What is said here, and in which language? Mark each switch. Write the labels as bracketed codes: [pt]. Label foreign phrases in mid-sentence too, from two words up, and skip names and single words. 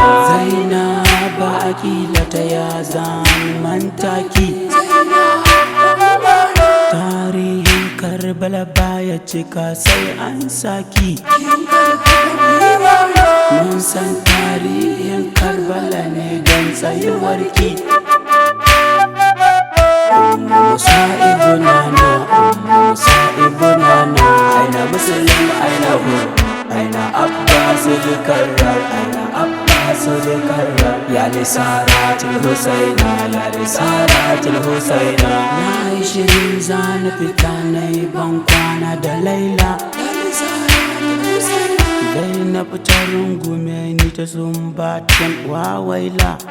[ha] Zainaba akila ta ya zamanta ki. Tarihin Karbala baya cika sai an saki. Mun san tarihin Karbala ne don tsayuwarki. [ar] مصائبنا نا، مصائبنا نا. أين مسلم أين حر، أين عباس الكرار، أين عباس الكرار. يا لثارات الحسين، يا لثارات الحسين. [ha] Na yi shirin zana fita na yi ban kwana da Laila. Dai na fita rungume ni ta sumbatan wawaila.